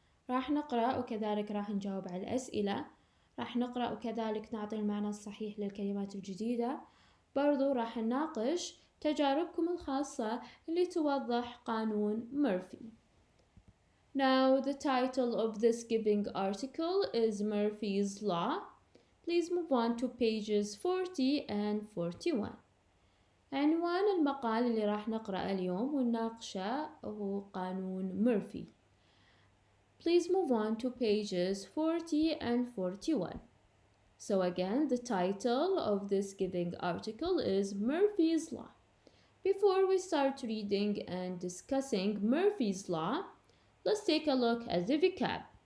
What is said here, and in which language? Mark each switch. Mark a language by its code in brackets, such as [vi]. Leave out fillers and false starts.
[ar] راح نقرأ وكذلك راح نجاوب على الأسئلة. راح نقرأ وكذلك نعطي المعنى الصحيح للكلمات الجديدة. برضو راح نناقش تجاربكم الخاصة اللي توضح قانون مurphy. [en] Now the title of this given article is Murphy's Law. Please move on to pages 40 and 41. [ar] عنوان المقال اللي راح نقرأ اليوم ونناقشه هو قانون مurphy. [en] Please move on to pages 40 and 41. So again, the title of this given article is Murphy's Law. Before we start reading and discussing Murphy's Law, let's take a look at the vocab.